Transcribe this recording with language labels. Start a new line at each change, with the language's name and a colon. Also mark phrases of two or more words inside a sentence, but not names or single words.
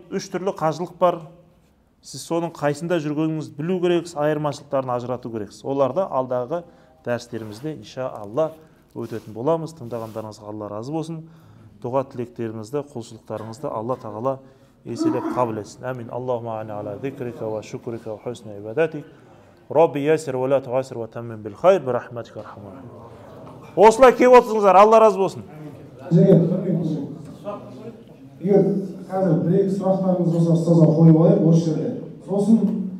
Kazakh: 3 түрлі қажылық бар. Сіз соның қайсында жүргеніңізді білу керексіз, айырмашылықтарын ажырату керексіз. Оларды алдағы дәрістерімізде иншалла өтетін боламыз. Тыңдағандарыңызға Алла разы болсын. Дұға тілектеріңізді, құлшылықтарыңызды Алла тағала еселеп қабыл етсін. Әмин.
Arabic: اللهم أعني على ذكرك وشكرك وحسن عبادتك. رب يسر ولا تعسر وتمم بالخير برحمتك أرحم.
Kazakh: Осылай келіп отырсыңыздар, Алла разы болсын. Егер қазір бір-екі сұрақтарыңыз болса ұстазға қойып алайық осы жерде. Сосын